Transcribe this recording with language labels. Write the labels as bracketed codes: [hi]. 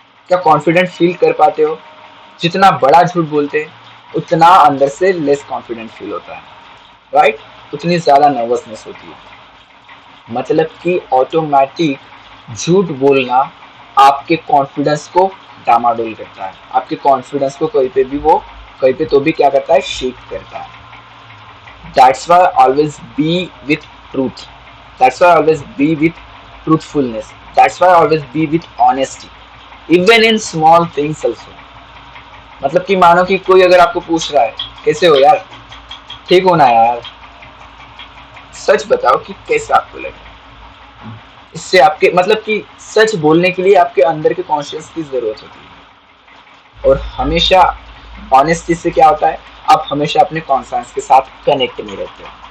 [hi] क्या confident feel कर पाते हो? जितना बड़ा झूठ बोलते हैं उतना अंदर से लेस कॉन्फिडेंट फील होता है, राइट? उतनी ज्यादा नर्वसनेस होती है। मतलब कि ऑटोमेटिक झूठ बोलना आपके कॉन्फिडेंस को डामाडोल करता है, आपके कॉन्फिडेंस को कहीं पे तो भी क्या करता है, शेक करता है। [en] That's why always be with truth. That's why always be with truthfulness. That's why always be with honesty. Even in small things also. [hi] मतलब कि मानो कि कोई अगर आपको पूछ रहा है कैसे हो यार, ठीक हो ना यार, सच बताओ कि कैसा आपको लगे। इससे आपके, मतलब कि सच बोलने के लिए आपके अंदर के कॉन्शियस की जरूरत होती है। और हमेशा ऑनेस्टी से क्या होता है, आप हमेशा अपने कॉन्साइंस के साथ कनेक्ट में रहते हो।